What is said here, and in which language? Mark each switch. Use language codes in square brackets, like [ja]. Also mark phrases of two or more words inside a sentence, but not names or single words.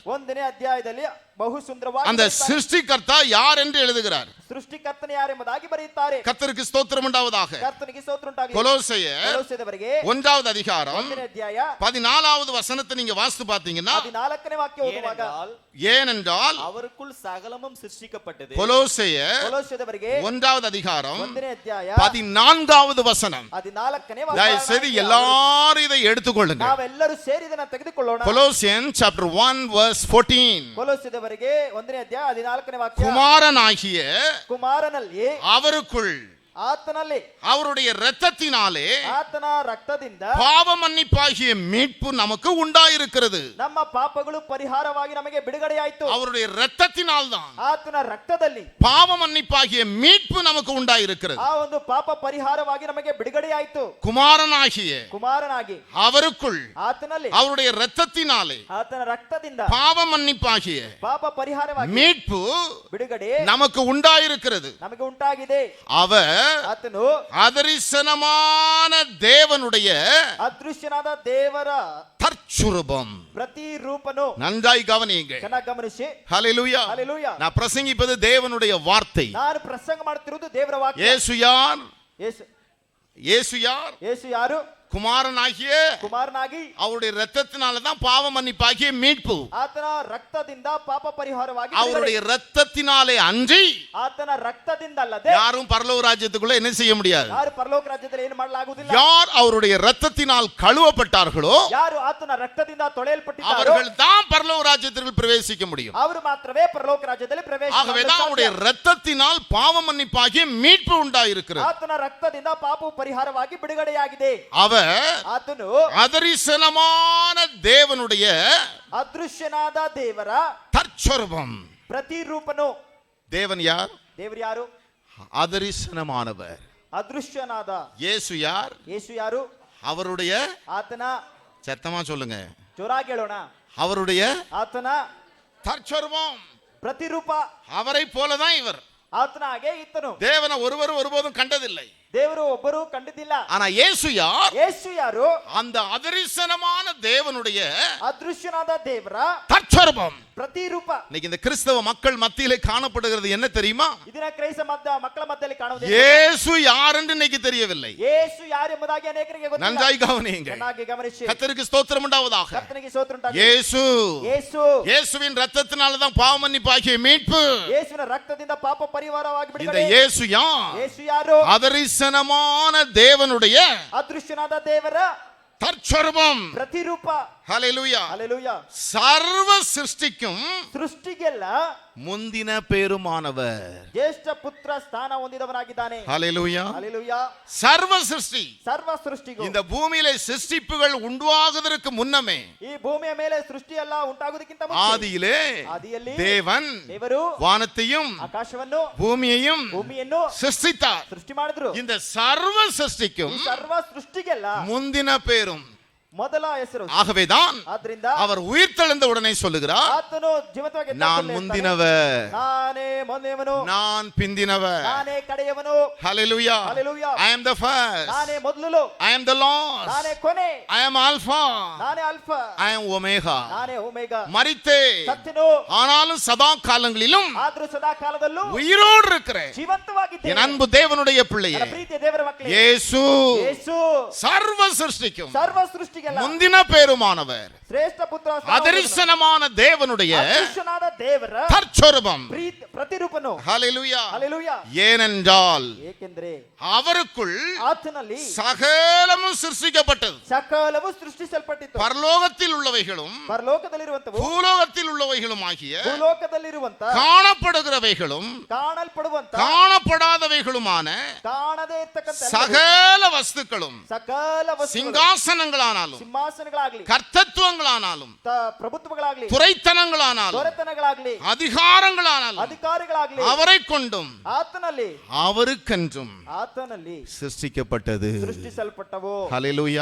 [kn] 1ನೇ ಅಧ್ಯಾಯದಲ್ಲಿ ಬಹು ಸುಂದರವಾಗಿ [ta] அந்த சிருஷ்டிகர்த்தா யார் என்று எழுதுகிறார். [kn] ಸೃಷ್ಟಿಕರ್ತನ ಯಾರೆಂಬುದಾಗಿ ಬರೆಯುತ್ತಾರೆ. [ta] கர்த்தருக்கு ஸ்தோத்திரம் உண்டாவதாக. [kn] ಕರ್ತನಿಗೆ ಸ್ತೋತ್ರ ಉಂಟಾಗಲಿ. [ta] கொலோசையர் [kn] ಕೊಲೊಸ್ಸೆಯವರಿಗೆ [ta] 1வது அதிகாரம் [kn] 1ನೇ ಅಧ್ಯಾಯ [ta] 14வது வசனத்தை நீங்க வாசித்து பார்த்தீங்கன்னா, [kn] 14ನೇ ವಾಕ್ಯ ಓದುವಾಗ [ta] ஏனென்றால் அவருக்குள் சகலமும் சிருஷ்டிக்கப்பட்டது. கொலோசையர் [kn] ಕೊಲೊಸ್ಸೆಯವರಿಗೆ [ta] 1வது அதிகாரம் [kn] 1ನೇ ಅಧ್ಯಾಯ [ta] 14வது வசனம். [kn] 14ನೇ [ta] தயவு செய்து எல்லாரும் இதை எடுத்துக்கொள்ளுங்க. [kn] ನಾವೆಲ್ಲರೂ ಸೇರಿ ಇದನ್ನ ತೆಗೆದುಕೊಳ್ಳೋಣ. [en] Colossians chapter 1 verse 14. [kn] ಕೊಲೊಸ್ಸೆಯವರಿಗೆ 1ನೇ ಅಧ್ಯಾಯ 14ನೇ ವಾಕ್ಯ. [ta] குமாரனாகிய [kn] ಕುಮಾರನಲ್ಲಿ [ta] அவருக்குள் [kn] ಆತನಲ್ಲಿ [ta] அவருடைய இரத்தத்தினாலே [kn] ಆತನ ರಕ್ತದಿಂದ [ta] பாவ மன்னிப்பாகிய மீட்பு நமக்கு உண்டாயிருக்கிறது. [kn] ನಮ್ಮ ಪಾಪಗಳು ಪರಿಹಾರವಾಗಿ ನಮಗೆ ಬಿಡುಗಡೆಯಾಯಿತು. [ta] அவருடைய இரத்தத்தினால் தான் [kn] ಆತನ ರಕ್ತದಲ್ಲಿ [ta] பாவ மன்னிப்பாகிய மீட்பு நமக்கு உண்டாயிருக்கிறது. [kn] ಆ ಒಂದು ಪಾಪ ಪರಿಹಾರವಾಗಿ ನಮಗೆ ಬಿಡುಗಡೆಯಾಯಿತು. [ta] குமாரனாகிய [kn] ಕುಮಾರನಾಗಿ [ta] அவருக்குள் [kn] ಆತನಲ್ಲಿ [ta] அவருடைய இரத்தத்தினாலே [kn] ಆತನ ರಕ್ತದಿಂದ [ta] பாவ மன்னிப்பாகிய [kn] ಪಾಪ ಪರಿಹಾರವಾಗಿ [ta] மீட்பு [kn] ಬಿಡುಗಡೆ [ta] நமக்கு உண்டாயிருக்கிறது. [kn] ನಮಗೆ ಉಂಟಾಗಿದೆ. [ta] அவர் [kn] ಆತನು [ta] அதரிசனமான தேவனுடைய [kn] ಅದೃಶ್ಯನಾದ ದೇವರ [ta] தற்சுரூபம். [kn] ಪ್ರತಿರೂಪನು. [ta] நன்றாய் கவனியுங்கள். [kn] ಚೆನ್ನಾಗಿ ಗಮನಿಸಿ. [ta] ஹalleluya. [kn] ಹಲ್ಲೆಲೂಯಾ. [ta] நான் பிரசங்கிப்பது தேவனுடைய வார்த்தை. [kn] ನಾನು ಪ್ರಸಂಗ ಮಾಡುತ್ತಿರುವುದು ದೇವರ ವಾಕ್ಯ. [ta] இயேசு யார்? [kn] ಯೇಸು [ta] இயேசு யார்? [kn] ಯೇಸು ಯಾರು? [ta] குமாரனாகிய [kn] ಕುಮಾರನಾಗಿ [ta] அவருடைய இரத்தத்தினால தான் பாவ மன்னிப்பாகிய மீட்பு. [kn] ಆತನ ರಕ್ತದಿಂದ ಪಾಪ ಪರಿಹಾರವಾಗಿ [ta] அவருடைய இரத்தத்தினாலே அன்றி [kn] ಆತನ ರಕ್ತದಿಂದ ಅಲ್ಲದೆ [ta] யாரும் பரலோக ராஜ்யத்துக்குள்ள என்ன செய்ய முடியாது. [kn] ಯಾರು ಪರಲೋಕ ರಾಜ್ಯದಲ್ಲಿ ಏನು ಮಾಡಲಾಗುವುದಿಲ್ಲ. [ta] யார் அவருடைய இரத்தத்தினால் கழுவப்பட்டார்களோ [kn] ಯಾರು ಆತನ ರಕ್ತದಿಂದ ತೊಳೆಯಲ್ಪಟ್ಟಿದ್ದಾರೋ [ta] அவர்கள் தான் பரலோக ராஜ்யத்திற்குள் பிரவேசிக்க முடியும். [kn] ಅವರು ಮಾತ್ರವೇ ಪರಲೋಕ ರಾಜ್ಯದಲ್ಲಿ ಪ್ರವೇಶ [ta] ஆகவே தான் அவருடைய இரத்தத்தினால் பாவ மன்னிப்பாகிய மீட்பு உண்டாயிருக்கிறது. [kn] ಆತನ ರಕ್ತದಿಂದ ಪಾಪವು ಪರಿಹಾರವಾಗಿ ಬಿಡುಗಡೆಯಾಗಿದೆ. [ta] அவர் [kn] ಆತನು [ta] அதரிசனமான தேவனுடைய [kn] ಅದೃಶ್ಯನಾದ ದೇವರ [ta] தற்சுரூபம். [kn] ಪ್ರತಿರೂಪನು. [ta] தேவன் யார்? [kn] ದೇವರು ಯಾರು? [ta] அதரிசனமானவர். [kn] ಅದೃಶ್ಯನಾದ [ta] இயேசு யார்? [kn] ಯೇಸು ಯಾರು? [ta] அவருடைய [kn] ಆತನ [ta] சத்தமா சொல்லுங்க. [kn] ಜೋರಾಗಿ ಹೇಳೋಣ. [ta] அவருடைய [kn] ಆತನ [ta] தற்சுரூபம். [kn] ಪ್ರತಿರೂಪ. [ta] அவரை போலதான் இவர். [kn] ಆತನ ಹಾಗೆ ಈತನು. [ta] தேவனை ஒருவரும் ஒருபோதும் கண்டதில்லை. [kn] ದೇವರು ಒಬ್ಬರು ಕಂಡಿದ್ದಿಲ್ಲ. [ta] ஆனா இயேசு யார்? [kn] ಯೇಸು ಯಾರು? [ta] அந்த அதரிசனமான தேவனுடைய [kn] ಅದೃಶ್ಯನಾದ ದೇವರ [ta] தற்சுரூபம். [kn] ಪ್ರತಿರೂಪ. [ta] இன்னைக்கு இந்த கிறிஸ்தவ மக்கள் மத்தியிலே காணப்படுகிறது என்ன தெரியுமா? [kn] ಇದನ್ನ ಕ್ರೈಸ್ತ ಮಕ್ಕಳ ಮಧ್ಯದಲ್ಲಿ ಕಾಣುವುದು [ta] இயேசு யார் என்று இன்னைக்கு தெரியவில்லை. [kn] ಯೇಸು ಯಾರು ಎಂಬುದಾಗಿ ಅನೇಕರಿಗೆ ಗೊತ್ತಿಲ್ಲ. [ta] நன்றாய் கவனியுங்கள். [kn] ಚೆನ್ನಾಗಿ ಗಮನಿಸಿ. [ta] கர்த்தருக்கு ஸ்தோத்திரம் உண்டாவதாக. [kn] ಕರ್ತನಿಗೆ ಸ್ತೋತ್ರ ಉಂಟಾಗಲಿ. [ta] இயேசு [kn] ಯೇಸು [ta] இயேசுவின் இரத்தத்தினால தான் பாவ மன்னிப்பாகிய மீட்பு. [kn] ಯೇಸುವಿನ ರಕ್ತದಿಂದ ಪಾಪ ಪರಿಹಾರವಾಗಿ [ta] இந்த [kn] ಬಿಡುಗಡೆ. [ta] இயேசு யார்? [kn] ಯೇಸು ಯಾರು? [ta] அதரிசனமான தேவனுடைய [kn] ಅದೃಶ್ಯನಾದ ದೇವರ [ta] தற்சுரூபம். [kn] ಪ್ರತಿರೂಪ. [ta] ஹalleluya. [kn] ಹಲ್ಲೆಲೂಯಾ. [ta] சர்வ சிருஷ்டிக்கும் [kn] ಸೃಷ್ಟಿಗೆಲ್ಲ [ta] முந்தின பேருமானவர். [kn] ಜ್ಯೇಷ್ಠ ಪುತ್ರ ಸ್ಥಾನ ಹೊಂದಿದವನಾಗಿದ್ದಾನೆ. [ta] ஹalleluya. [kn] ಹಲ್ಲೆಲೂಯಾ. [ta] சர்வ சிருஷ்டி. [kn] ಸರ್ವ ಸೃಷ್ಟಿಗೂ [ta] இந்த பூமியிலே சிருஷ்டிப்புகள் உண்டாகுவதற்கு முன்னமே [kn] ಈ ಭೂಮಿಯ ಮೇಲೆ ಸೃಷ್ಟಿ ಎಲ್ಲ ಉಂಟಾಗುವುದಕ್ಕಿಂತ ಮುಂಚೆ [ta] ஆதியிலே [kn] ಆದಿಯಲ್ಲಿ [ta] தேவன் [kn] ದೇವರು [ta] வானத்தையும் [kn] ಆಕಾಶವನ್ನು [ta] பூமியையும் [kn] ಭೂಮಿಯನ್ನು [ta] சிருஷ்டித்தார். [kn] ಸೃಷ್ಟಿ ಮಾಡಿದ್ರು. [ta] இந்த சர்வ சிருஷ்டிக்கும் [kn] ಈ ಸರ್ವ ಸೃಷ್ಟಿಗೆಲ್ಲ [ta] முந்தின பேரும். [kn] ಮೊದಲ ಹೆಸರು. [ta] ஆகவேதான் [kn] ಆದ್ರಿಂದ [ta] அவர் உயிர்த்தெழுந்த உடனே சொல்லுகிறார், [kn] ಆತನು ಜೀವಂತವಾಗಿ [ta] நான் முந்தினவர், [kn] ನಾನೇ ಮೊದಲನೆಯವನು, [ta] நான் பிந்தினவர். [kn] ನಾನೇ ಕಡೆಯವನು. [ta] Hallelujah. [kn] Hallelujah. [en] I am the first, [kn] ನಾನೇ ಮೊದಲು, [en] I am the last, [kn] ನಾನೇ ಕೊನೆ, [en] I am Alpha, [kn] ನಾನೇ ಅಲ್ಫಾ, [en] I am Omega. [kn] ನಾನೇ ಒಮೆಗಾ. [ta] மரித்தே [kn] ಸತ್ತನು, [ta] ஆனாலும் சதா காலங்களிலும் [kn] ಆದರೂ ಸದಾ ಕಾಲದಲ್ಲೂ [ta] உயிரோடு இருக்கிறேன். [kn] ಜೀವಂತವಾಗಿದ್ದೇನೆ. [ta] என் அன்பு தேவனுடைய பிள்ளையே, [kn] ನನ್ನ ಪ್ರೀತಿಯ ದೇವರ ಮಕ್ಕಳೇ, [ta] இயேசு [kn] ಯೇಸು [ta] சர்வ சிருஷ்டிக்கும் [kn] ಸರ್ವ ಸೃಷ್ಟಿಗೆ ರೀತಿಯಲ್ಲ, [ta] முந்தின பேருமானவர், [kn] ಶ್ರೇಷ್ಠ ಪುತ್ರ [ta] அதரிசனமான தேவனுடைய [kn] ಅದೃಶ್ಯನಾದ ದೇವರ [ta] தற்சொரூபம். [kn] ಪ್ರತಿರೂಪನು. [ta] ஹalleluya. [kn] ಹಲ್ಲೆಲೂಯಾ. [ta] ஏனென்றால் [kn] ಏಕೆಂದರೆ [ta] அவருக்குள் [kn] ಆತನಲ್ಲಿ [ta] சகலமும் சிருஷ்டிக்கப்பட்டது. [kn] ಸಕಲವು ಸೃಷ್ಟಿಸಲ್ಪಟ್ಟಿತು. [ta] பரலோகத்தில் உள்ளவைகளும் [kn] ಪರಲೋಕದಲ್ಲಿರುವಂತವು, [ta] பூலோகத்தில் உள்ளவைகளும் ஆகிய [kn] ಭೂಲೋಕದಲ್ಲಿರುವಂತ, [ta] காணப்படுகிறவைகளும் [kn] ಕಾಣಲ್ಪಡುವಂತ, [ta] காணப்படாதவைகளுமான [kn] ಕಾಣದೇ ಇರ್ತಕ್ಕಂಥ [ta] சகல வஸ்துக்களும், [kn] ಸಕಲ ವಸ್ತುಗಳು, [ta] சிங்காசனங்களானாலும் [kn] ಸಿಂಹಾಸನಗಳಾಗ್ಲಿ, [ta] கர்த்தத்துவங்களானாலும் [kn] ಪ್ರಭುತ್ವಗಳಾಗ್ಲಿ, [ta] துரைத்தனங்களானாலும் [kn] ದೊರೆತನಗಳಾಗ್ಲಿ, [ta] அதிகாரங்களானாலும் [kn] ಅಧಿಕಾರಿಗಳಾಗ್ಲಿ, [ta] அவரை கொண்டும் [kn] ಆತನಲ್ಲಿ [ta] அவருக்கென்றும் சிருஷ்டிக்கப்பட்டது. [kn] ಸೃಷ್ಟಿಸಲ್ಪಟ್ಟವು. [ta] ஹalleluya.